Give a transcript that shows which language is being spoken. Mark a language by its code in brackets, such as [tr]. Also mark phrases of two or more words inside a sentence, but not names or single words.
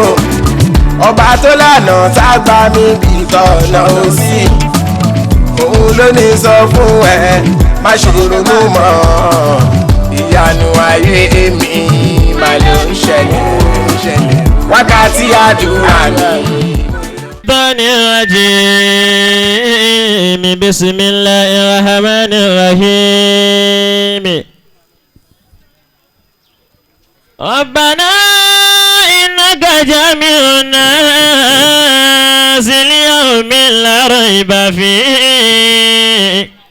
[yo] Ọba tó lànà tágbà mi bí tọ̀nà ó sí. Òun ló ní sọ fún ẹ má ṣe ronú mọ́. Ìyanu ayé mi mà ló ń ṣẹlẹ̀. Wákàtí àdúrà mi. [ar] بسم الله الرحمن الرحيم. ربنا إنك جامع الناس ليوم لا ريب فيه.